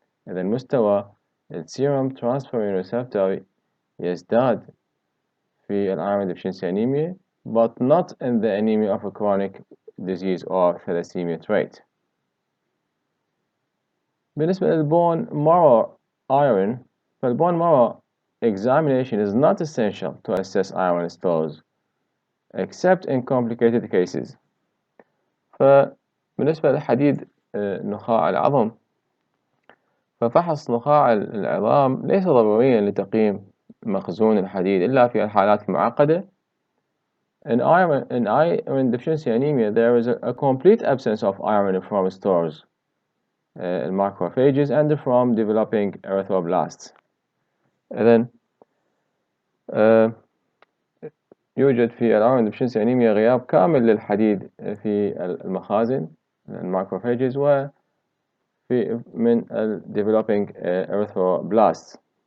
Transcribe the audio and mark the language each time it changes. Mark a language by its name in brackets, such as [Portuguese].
[Arabic] إذا مستوى السيرم [English] transferrin receptor [Arabic] يزداد في [English] iron deficiency anemia, but not in the anemia of a chronic disease or thalassemia trait. بالنسبة للbone marrow iron, فالbone marrow examination is not essential to assess iron stores except in complicated cases. [Arabic] فبالنسبة لحديد نخاع العظم، ففحص نخاع العظام ليس ضروريا لتقييم مخزون الحديد إلا في الحالات المعقدة. [English] In iron deficiency anemia, there is a complete absence of iron from stores, macrophages, and from developing erythroblasts. [Arabic] إذن يوجد في iron deficiency anemia غياب كامل للحديد في المخازن الماكروفاجز وفي من developing erythroblasts.